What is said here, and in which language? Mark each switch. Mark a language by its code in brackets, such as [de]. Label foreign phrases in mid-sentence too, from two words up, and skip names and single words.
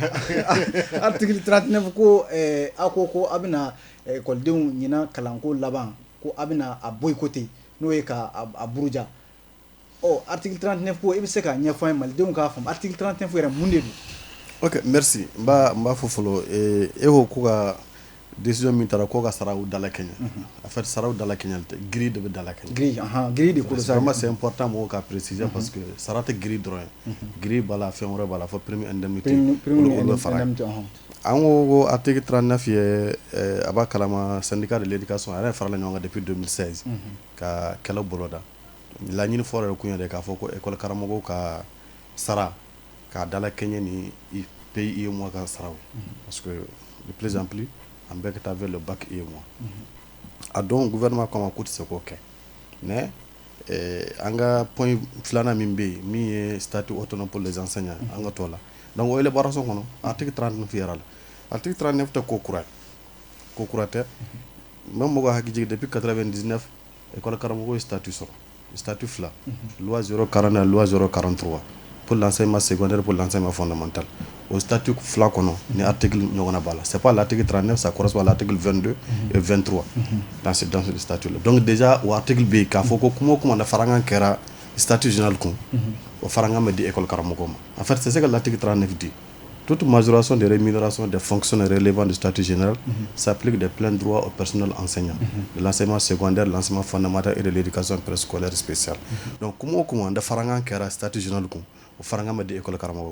[bm] article 39 ko a ko a bɛna ekɔlidenw ɲinan kalanko laban ko a bɛna a boycotter n'o ye ka a buruja article 39 ko e bɛ se k'a ɲɛfɔ an ye malidenw k'a faamu article 39 yɛrɛ mun de don. [fr] Ok, merci. [bm] n b'a fɔ fɔlɔ e ko ka décision min taara ko ka saraw dala kɛɲɛ [fr] en fait [bm] saraw dala kɛɲɛ tɛ grille de bɛ dala kɛɲɛ. grille de ko sa. [fr] Vraiment c'est important [bm] mɔgɔw ka [fr] préciser parce que [bm] sara tɛ grille dɔrɔn ye. Grille b'a la fɛn wɛrɛ b'a la fo [fr] premier indemnité. [bm] olu bɛ fara an ko article 39 ye a b'a kalama [fr] syndicat de l'éducation [bm] a yɛrɛ farala ɲɔgɔn kan [fr] depuis 2016 [bm] ka kɛlɛ boloda laɲini fɔlɔ yɛrɛ kun ye de k'a fɔ ko école karamɔgɔw ka sara k'a dala kɛɲɛ ni pays UEMOA ka saraw [fr] parce que de plus en plus [bm] an bɛɛ ka taa [fr] vers le bac UEMOA [bm] a dɔn gouvernement ko ma ko tɛ se k'o kɛ mais an ka point filanan min bɛ yen min ye [fr] statut autonome pour les enseignants [bm] an ka t'o la donc o élaboration kɔnɔ article 39 yɛrɛ la article 39 tɛ ko kura tɛ même mɔgɔ hakili jigin [fr] depuis 99 [bm] école karamɔgɔw ye statut sɔrɔ statut fila loi 040 loi 043 [fr] pour l'enseignement secondaire pour l'enseignement fondamental au [bm] statut fila kɔnɔ ni article ɲɔgɔnna b'a la [fr] c'est pas l'article 39 ça correspond à l'article 22 et 23 dans ce statut là donc déjà [bm] o article bɛ yen k'a fɔ ko kuma o kuma na farankan kɛra [fr] statut général [bm] kun o farankan bɛ di école karamɔgɔw ma [fr] en fait c'est ce que l'article 39 dit. Toute majoration des rémunérations des fonctionnaires relevant du statut général s'applique de plein droit au personnel enseignant de l'enseignement secondaire, l'enseignement fondamental et de l'éducation préscolaire spéciale. Donc, comment on a fait un statut général au faranga de l'école Karamoko.